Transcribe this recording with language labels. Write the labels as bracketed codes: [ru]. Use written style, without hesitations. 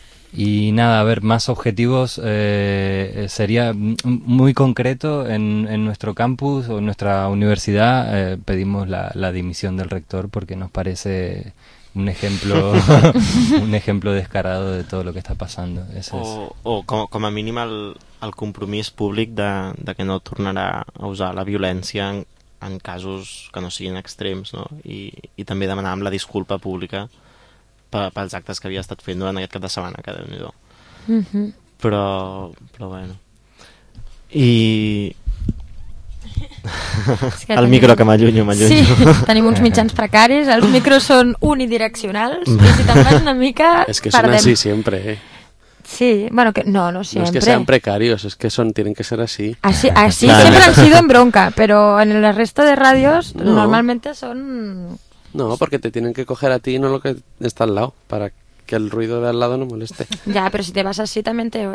[es] Y nada, a ver, más objetivos sería muy concreto en nuestro campus o en nuestra universidad. Pedimos la dimisión del rector porque nos parece un ejemplo un ejemplo descarado de todo lo que está pasando. [ca] Com a mínim el compromís públic de que no tornarà a usar la violència en casos que no siguin extrems, no? I també demanàvem la disculpa pública pels actes que havia estat fent durant aquest cap de setmana, que déu-n'hi-do. Però bueno. I... el micro que m'allunyo. Sí, tenim uns mitjans precaris, els micros són unidireccionals, i si te'n vas una mica... És que són així sempre, eh? [es] Sí, bueno, que no siempre. No es que sean precarios, es que tienen que ser así. Así claro. Siempre han sido en bronca, pero en el resto de radios no. Normalmente son... No, porque te tienen que coger a ti y no lo que está al lado, para que el ruido de al lado no moleste. Ya, pero si te vas así también te...